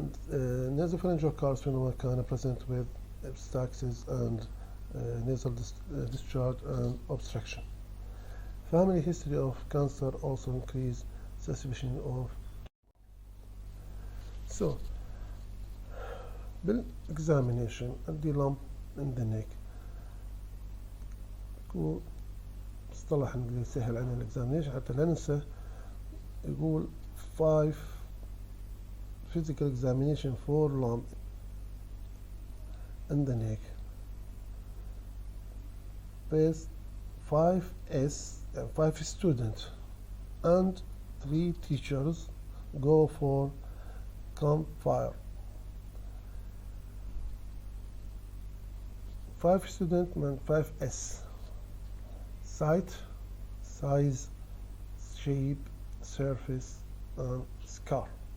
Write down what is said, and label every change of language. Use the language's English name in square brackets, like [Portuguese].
[English] Nasopharyngeal carcinoma can present with epistaxis and nasal discharge and obstruction. Family history of cancer also increase suspicion of. So, [Arabic] بالexamination عندي [English] lump in the neck. [Arabic] مصطلح اللي سهل عن الاكزامينيشن حتى لا ننسى، يقول [English] 5 physical examination for lump in the neck. Base 5 students and 3 teachers go for campfire. 5 students and 5S: sight, size, shape, surface, and scar.